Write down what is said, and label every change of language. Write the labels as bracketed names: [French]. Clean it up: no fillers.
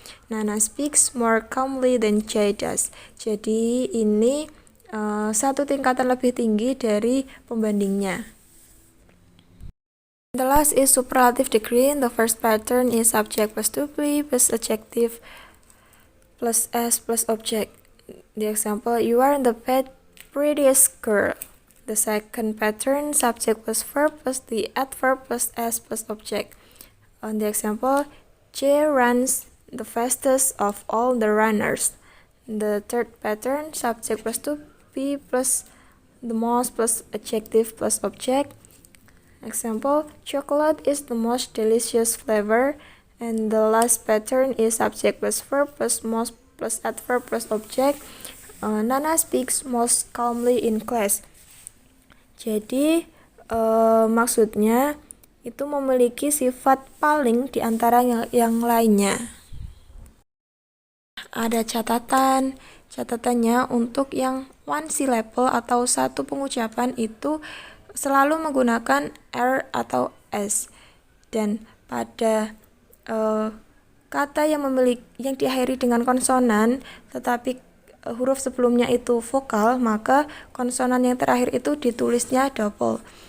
[English] Nana speaks more calmly than Jay does. [Indonesian] Jadi ini satu tingkatan lebih tinggi dari pembandingnya. [English] The last is superlative degree. The first pattern is subject plus to be plus adjective plus as plus object. The example, you are the prettiest girl. The second pattern, subject plus verb plus the adverb plus s plus object. On the example, J runs the fastest of all the runners. The third pattern, subject plus to be plus the most plus adjective plus object. Example, chocolate is the most delicious flavor. And the last pattern is subject plus verb plus most plus adverb plus object. Nana speaks most calmly in class. [Indonesian] Jadi maksudnya itu memiliki sifat paling di antara yang lainnya. Ada catatannya untuk yang [English] one syllable [Indonesian] atau satu pengucapan itu selalu menggunakan R atau S, dan pada kata yang diakhiri dengan konsonan tetapi huruf sebelumnya itu vokal, maka konsonan yang terakhir itu ditulisnya double.